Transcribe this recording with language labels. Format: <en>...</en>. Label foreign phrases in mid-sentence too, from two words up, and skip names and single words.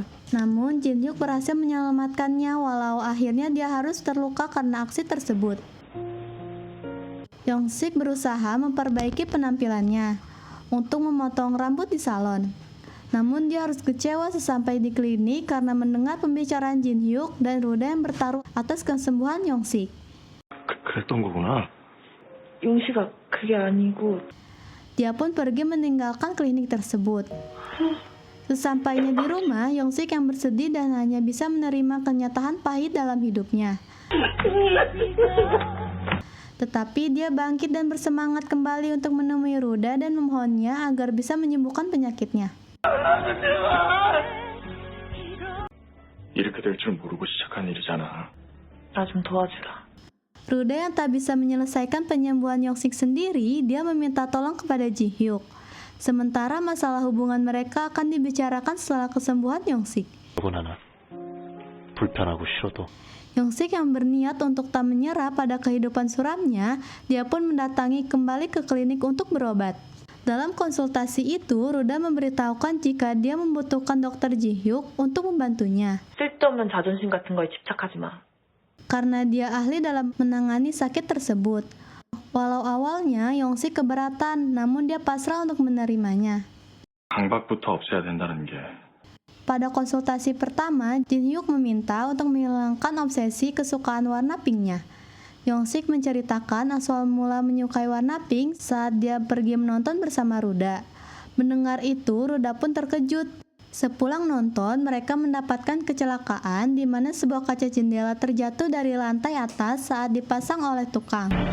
<id>Namun, Jin-hyuk berhasil menyelamatkannya walau akhirnya dia harus terluka karena aksi tersebut. Yongsik berusaha memperbaiki penampilannya untuk memotong rambut di salon. Namun dia harus kecewa sesampai di klinik karena mendengar pembicaraan Jin-hyuk dan Ruda yang bertaruh atas kesembuhan Yongsik.</id> <ko>그랬던 거구나. 용식아, 그게 아니고.</ko> <id>Dia pun pergi meninggalkan klinik tersebut. Sesampainya di rumah, Yongsik yang bersedih dan hanya bisa menerima kenyataan pahit dalam hidupnya. Tetapi dia bangkit dan bersemangat kembali untuk menemui Ruda dan memohonnya agar bisa menyembuhkan penyakitnya.</id> <ko>이렇게 될 줄 모르고 시작한 일이잖아. 나 좀 도와주라.</ko> <id>Ruda yang tak bisa menyelesaikan penyembuhan Yongsik sendiri, dia meminta tolong kepada Ji-hyuk. Sementara masalah hubungan mereka akan dibicarakan setelah kesembuhan Yongsik.</id> <ko>하나 불편하고 싫어도</ko> <id>Yongsik yang berniat untuk tak menyerah pada kehidupan suramnya, dia pun mendatangi kembali ke klinik untuk berobat. Dalam konsultasi itu, Ruda memberitahukan jika dia membutuhkan dokter Ji-hyuk untuk membantunya.</id> <ko>쓸데없는 자존심 같은 거에 집착하지 마.</ko> <id>Karena dia ahli dalam menangani sakit tersebut. Walau awalnya Yongsik keberatan, namun dia pasrah untuk menerimanya.</id> <ko>강박부터 없애야 된다는 게.</ko> <id>Pada konsultasi pertama, Jin-hyuk meminta untuk menghilangkan obsesi kesukaan warna pinknya. Yongsik menceritakan asal mula menyukai warna pink saat dia pergi menonton bersama Ruda. Mendengar itu, Ruda pun terkejut. Sepulang nonton, mereka mendapatkan kecelakaan di mana sebuah kaca jendela terjatuh dari lantai atas saat dipasang oleh tukang.</id>